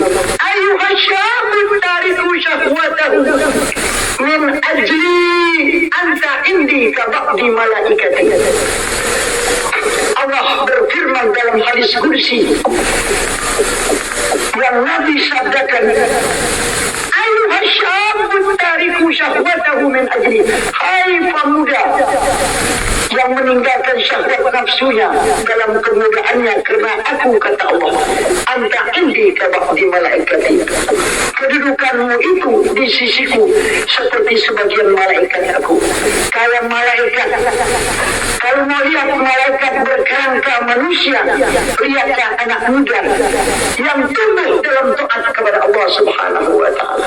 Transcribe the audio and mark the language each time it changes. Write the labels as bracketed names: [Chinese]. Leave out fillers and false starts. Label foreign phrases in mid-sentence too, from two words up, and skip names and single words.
[Arabic] أيها شاب تارك شهوته من أجلي أنت عندي كبعض ملائكتي. [Indonesian] Allah berfirman dalam hadis kursi yang Nabi sabdakan, [Arabic] أيها شاب تارك شهوته من أجلي. [Indonesian] Hai pemuda yang meninggalkan syahwat nafsunya dalam kemudaannya karena aku, kata Allah, [Arabic] أنت عندي كبعض ملائكتي. [Indonesian] Kedudukanmu itu di sisiku seperti sebagian malaikat aku. Kayak malaikat, kalau mau lihat malaikat berkerangka manusia, lihatlah anak muda yang tumbuh dalam taat kepada Allah [Arabic] سبحانه وتعالى.